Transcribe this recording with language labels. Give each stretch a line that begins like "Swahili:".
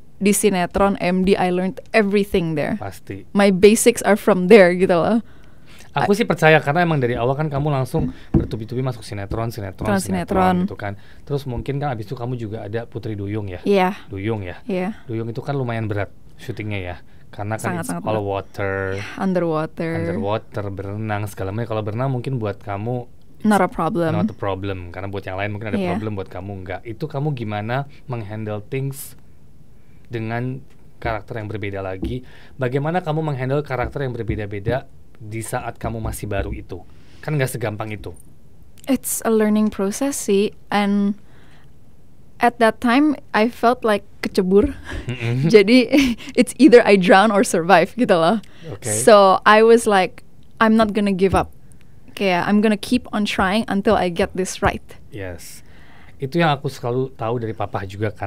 Indonesian: Di sinetron MD,
English: I learned everything there.
Indonesian: Pasti.
English: My basics are from there
Indonesian: gitu loh. Aku sih percaya karena emang dari awal kan kamu langsung bertubi-tubi masuk sinetron gitu kan. Terus mungkin kan abis itu kamu juga ada Putri Duyung ya. Iya. Duyung ya. Iya. Duyung itu kan lumayan berat syutingnya ya. Karena kan Sangat kalau water,
English: underwater,
Indonesian: berenang segala macam. Kalau berenang mungkin buat kamu
English: not a problem.
Indonesian: Karena buat yang lain mungkin ada problem, buat kamu enggak. Itu kamu gimana menghandle things dengan karakter yang berbeda lagi? Bagaimana kamu menghandle karakter yang berbeda-beda di saat kamu masih baru itu? Kan gak segampang itu.
English: It's a learning process sih. And at that time I felt like kecebur. Jadi it's either I drown or survive
Indonesian: gitu loh.
English: So I was like, I'm not gonna give up. Kayak I'm gonna keep on trying until I get this right. Yes.
Indonesian: Itu yang aku selalu tahu dari papa juga kan.